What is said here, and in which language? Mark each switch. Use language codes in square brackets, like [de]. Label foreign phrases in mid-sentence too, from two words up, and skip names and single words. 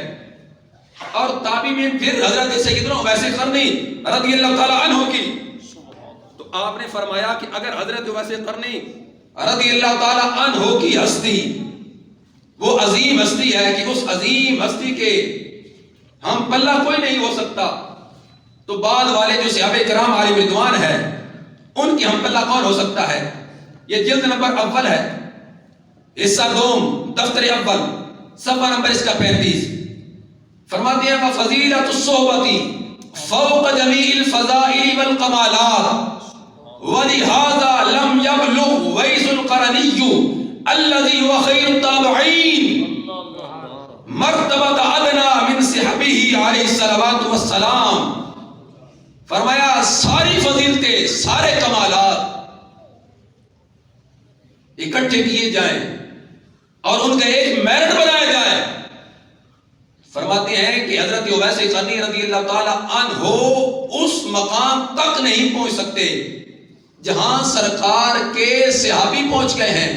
[ur] اور تابعی میں پھر حضرت سیدنا اویس قرنی [ar] رضی اللہ تعالی عنہ [ur] کی، تو آپ نے فرمایا کہ اگر حضرت اویس قرنی [ar] رضی اللہ تعالی عنہ [ur] کی ہستی وہ عظیم ہستی ہے کہ اس عظیم ہستی کے ہم پلہ کوئی نہیں ہو سکتا، تو بعد والے جو صحابہ کرام [ar] علیہ رضوان [ur] ہیں ان کی ہم پلہ کون ہو سکتا ہے؟ یہ جلد نمبر اول ہے، حصہ دوم، دفتر اول، صفحہ نمبر اس کا 35۔ [ar] فرماتے ہیں فضیلۃ الصحبۃ فوق جمیع الفضائل والکمالات ولہذا لم یبلغ ویس القرنی الذي هو خير التابعين مرتبة ادنى من صحبه عليه الصلوات والسلام۔ [ur] فرمایا ساری فضیلتیں، سارے کمالات اکٹھے کیے جائیں اور ان کا ایک میرٹ بنایا جائے، فرماتے ہیں کہ حضرت اویس قرنی [ar] رضی اللہ تعالی عنہ [ur] اس مقام تک نہیں پہنچ سکتے جہاں سرکار کے صحابی پہنچ گئے ہیں۔